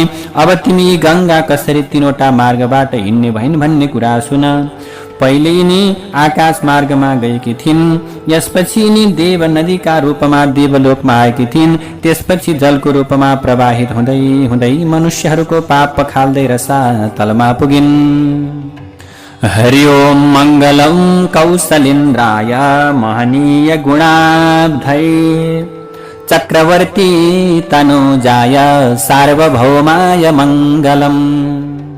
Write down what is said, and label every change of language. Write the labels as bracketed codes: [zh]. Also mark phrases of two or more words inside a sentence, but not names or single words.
[ne] अब तिमी गंगा कसरी तीनवटा मार्गबाट हिँड्ने भइन् भन्ने कुरा सुन। पहिले यिनी आकाश मार्गमा गएकी थिइन्। यसपछि यिनी देव नदीका रूपमा देवलोकमा आएकी थिइन्। त्यसपछि जलको रूपमा प्रवाहित हुँदै हुँदै मनुष्यहरूको पाप पखाल्दै रसातलमा पुगिन्। [sa] हरि ओम मंगलम कौसलेन्द्राय महनीय गुणाब्धये चक्रवर्ती तनुजाय सार्वभौमाय मंगलम।